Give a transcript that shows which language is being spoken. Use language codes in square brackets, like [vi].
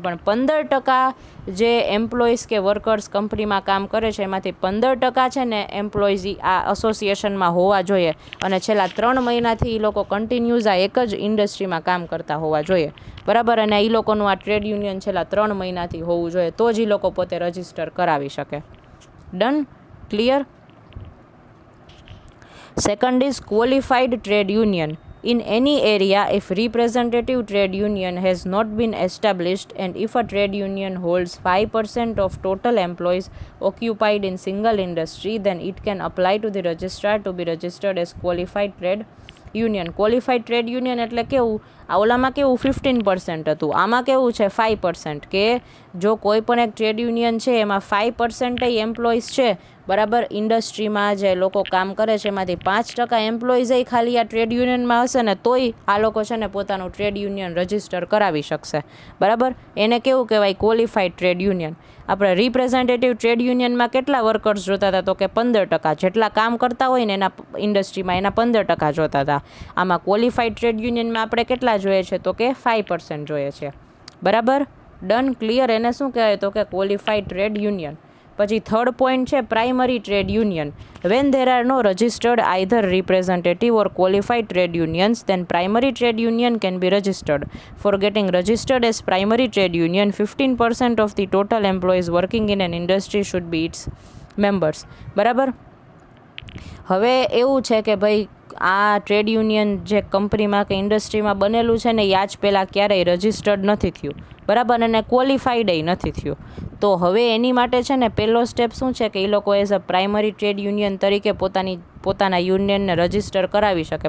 [gu] પણ 15% જે એમ્પ્લોઈઝ કે વર્કર્સ કંપનીમાં કામ કરે છે એમાંથી 15% છે ને એમ્પ્લોઈઝ આ એસોસિએશનમાં હોવા જોઈએ, અને છેલ્લા 3 મહિનાથી એ લોકો કન્ટિન્યુઝ આ એક જ ઇન્ડસ્ટ્રીમાં કામ કરતા હોવા જોઈએ બરાબર, અને એ લોકોનું આ ટ્રેડ યુનિયન છેલ્લા 3 મહિનાથી હોવું જોઈએ, તો જ એ લોકો પોતે રજિસ્ટર કરાવી શકે. [en] Done? Clear? Second is qualified trade union. In any area, if representative trade union has not been established and if a trade union holds 5% of total employees occupied in single industry, then it can apply to the registrar to be registered as qualified trade union. [gu] Qualified trade union એટલે કેવું? આ ઓલામાં કેવું 15% હતું, આમાં કેવું છે 5%, કે જો કોઈ પણ એક ટ્રેડ યુનિયન છે એમાં 5% એમ્પ્લોઈઝ છે બરાબર, ઇન્ડસ્ટ્રીમાં જે લોકો કામ કરે છે એમાંથી 5% એમ્પ્લોઈઝ ખાલી આ ટ્રેડ યુનિયનમાં હશે ને તોય આ લોકો છે ને પોતાનું ટ્રેડ યુનિયન રજિસ્ટર કરાવી શકશે બરાબર. એને કેવું કહેવાય? Qualified trade union. આપણે રિપ્રેઝેન્ટેટિવ ટ્રેડ યુનિયનમાં કેટલા વર્કર્સ જોતા હતા? તો કે 15%. જેટલા કામ કરતા હોય ને એના ઇન્ડસ્ટ્રીમાં એના 15% જોતા હતા. આમાં ક્વોલિફાઈડ ટ્રેડ યુનિયનમાં આપણે કેટલા જોઈએ છે? તો કે 5% જોઈએ છે બરાબર. ડન? ક્લિયર? એને શું કહેવાય? તો કે ક્વોલિફાઈડ ટ્રેડ યુનિયન. પછી થર્ડ પોઈન્ટ છે [en] Primary trade union. When there are no registered either representative or qualified trade unions, then primary trade union can be registered. For getting registered as primary trade union, 15% of the total employees working in an industry should be its members. [gu] બરાબર. હવે એવું છે કે ભાઈ આ trade union જે કંપનીમાં કે ઇન્ડસ્ટ્રીમાં બનેલું છે ને એ આજ પહેલાં ક્યારેય રજિસ્ટર્ડ નથી થયું બરાબર, અને ક્વોલિફાઈડય નથી થયું. તો હવે એની માટે છે ને પહેલો સ્ટેપ શું છે કે એ લોકો as a primary trade union તરીકે પોતાના યુનિયનને રજિસ્ટર કરાવી શકે.